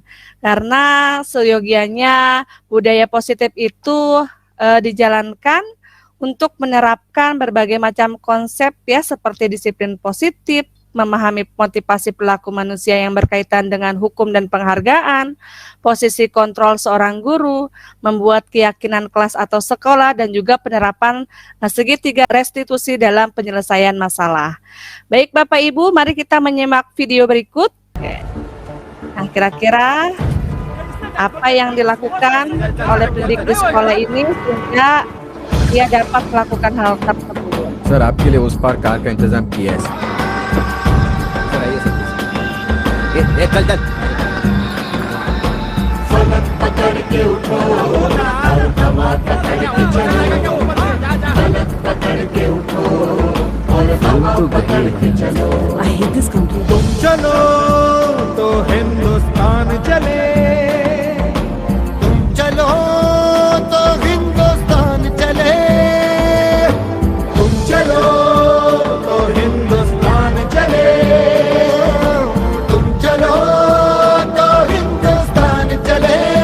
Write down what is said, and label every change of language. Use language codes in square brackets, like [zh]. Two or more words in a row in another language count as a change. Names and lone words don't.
[id] Karena seyogianya budaya positif itu dijalankan untuk menerapkan berbagai macam konsep ya seperti disiplin positif, memahami motivasi perilaku manusia yang berkaitan dengan hukum dan penghargaan, posisi kontrol seorang guru, membuat keyakinan kelas atau sekolah, dan juga penerapan segitiga restitusi dalam penyelesaian masalah. Baik Bapak Ibu, mari kita menyimak video berikut. Nah, kira-kira apa yang dilakukan oleh pendidik di sekolah ini sehingga dia dapat melakukan hal tersebut. [hi] सर आपके लिए उस पार कार का इंतजाम किया है सर आइए सर चल चल [en] I hate this country. [hi] चलो तो हिंदुस्तान चले तुम चलो तो हिंदुस्तान चले तुम चलो तो हिंदुस्तान चले तुम चलो तो हिंदुस्तान चले